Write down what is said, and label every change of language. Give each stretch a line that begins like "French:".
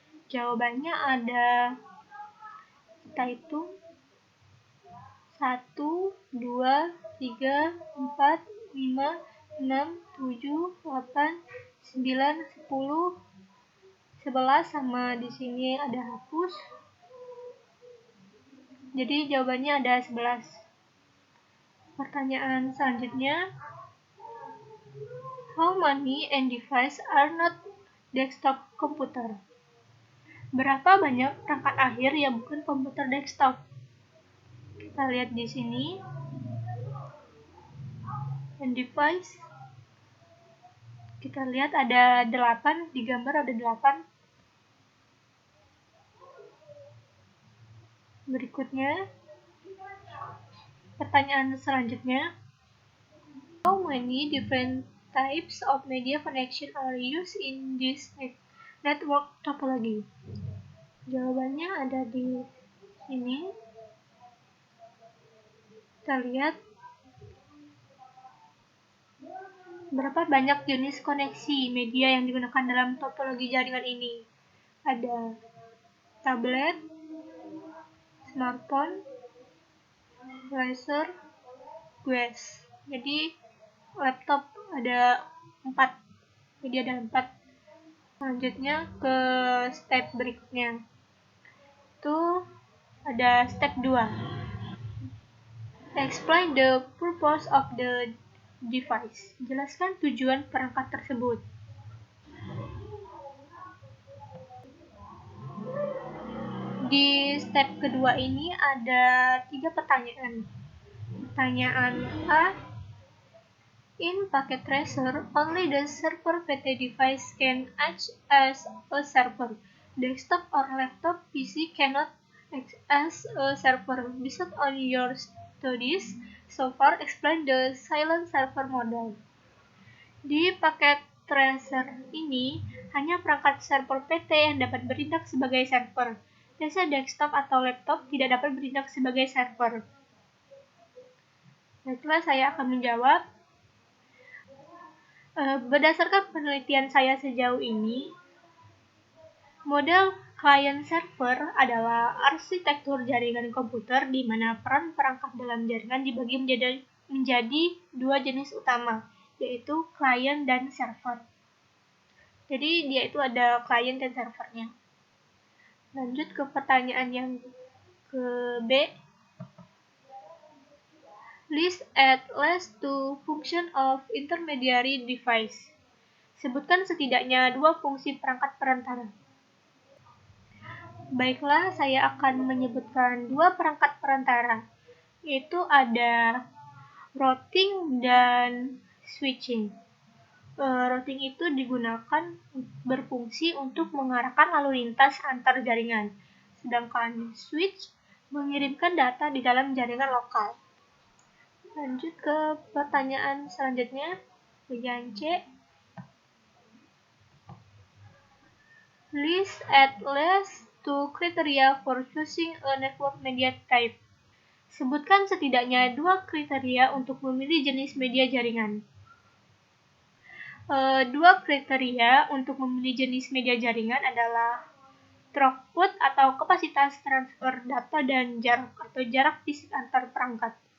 Indonesian: Jawabannya ada, kita hitung 1, 2, 3, 4, 5, 6, 7, 8, 9, 10, 11, sama di sini ada hapus. Jadi jawabannya ada 11. Pertanyaan selanjutnya.
English: How many end devices are not desktop computer?
Indonesian: Berapa banyak perangkat akhir yang bukan komputer desktop? Kita lihat di sini. End device. Kita lihat ada 8, di gambar ada 8. Berikutnya, pertanyaan selanjutnya.
English: How many different types of media connection are used in this network topology?
Indonesian: Jawabannya ada di Ini kita lihat berapa banyak jenis koneksi media yang digunakan dalam topologi jaringan ini. Ada tablet, smartphone, laser, QS. Jadi laptop ada 4. Jadi ada 4. Selanjutnya ke step berikutnya. Itu ada step 2.
English: Explain the purpose of the device.
Indonesian: Jelaskan tujuan perangkat tersebut. Di step kedua ini ada 3 pertanyaan. Pertanyaan A,
English: in packet tracer, only the server PT device can act as a server. Desktop or laptop PC cannot act as a server. Based on your studies so far, explain the silent server model.
Indonesian: Di paket tracer ini, hanya perangkat server PT yang dapat bertindak sebagai server. PC desktop atau laptop tidak dapat bertindak sebagai server. Baiklah, saya akan menjawab. Berdasarkan penelitian saya sejauh ini, model client-server adalah arsitektur jaringan komputer di mana peran perangkat dalam jaringan dibagi menjadi 2 jenis utama, yaitu client dan server. Jadi dia itu ada client dan servernya. Lanjut ke pertanyaan yang ke B.
English: List at least 2 function of intermediary device.
Indonesian: Sebutkan setidaknya 2 fungsi perangkat perantara. Baiklah, saya akan menyebutkan 2 perangkat perantara, yaitu ada routing dan switching. Routing itu digunakan berfungsi untuk mengarahkan lalu lintas antar jaringan, sedangkan switch mengirimkan data di dalam jaringan lokal. Lanjut ke pertanyaan selanjutnya, bagian C.
English: List at least 2 criteria for choosing a network media type.
Indonesian: Sebutkan setidaknya 2 kriteria untuk memilih jenis media jaringan. 2 kriteria untuk memilih jenis media jaringan adalah throughput atau kapasitas transfer data dan jarak fisik antar perangkat.